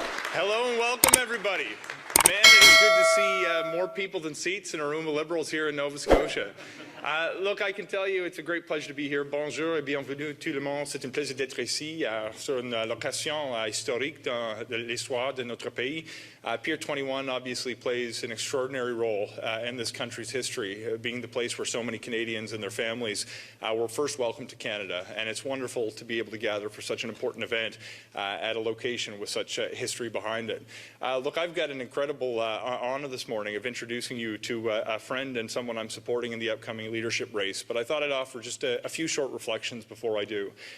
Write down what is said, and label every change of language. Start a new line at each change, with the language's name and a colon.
English: Hello and welcome, everybody. Man, it is good to see more people than seats in a room of Liberals here in Nova Scotia. Look, I can tell you it's a great pleasure to be here.
French: Bonjour et bienvenue tout le monde. C'est un plaisir d'être ici sur une location historique dans l'histoire de notre pays.
English: Pier 21 obviously plays an extraordinary role in this country's history, being the place where so many Canadians and their families were first welcomed to Canada. And it's wonderful to be able to gather for such an important event at a location with such history behind it. Look, I've got an incredible honor this morning of introducing you to a friend and someone I'm supporting in the upcoming leadership race, but I thought I'd offer just a few short reflections before I do.